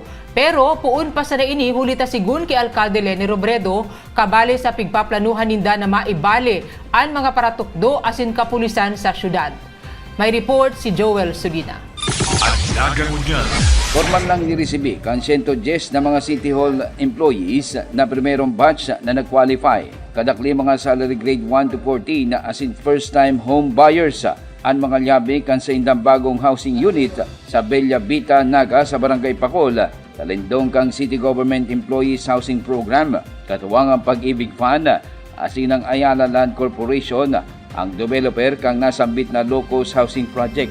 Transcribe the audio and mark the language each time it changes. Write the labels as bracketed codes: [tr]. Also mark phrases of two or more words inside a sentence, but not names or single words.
[bik] Pero puun pa sa naini hulita sigun kay Alcalde Leni Robredo kabali sa pigpaplanuhan ninda na maibali ang mga paratukdo asin kapulisan sa syudad. May report si Joel Sugina. Formal lang niresibi kan 110 na mga [en] City Hall employees [bik] na primerong batch na nag-qualify. Kadakli mga [en] salary grade 1 to 14 [bik] na asin [en] first-time home buyers [bik] ang mga liabi kan sa indang bagong [en] housing unit [bik] sa Bella Vita, Naga sa Barangay Pacol. Talindong kang City Government Employees Housing Program, katuwang ang Pag-ibig Fund, asin ang Ayala Land Corporation, ang developer kang nasambit na [en] low-cost housing project.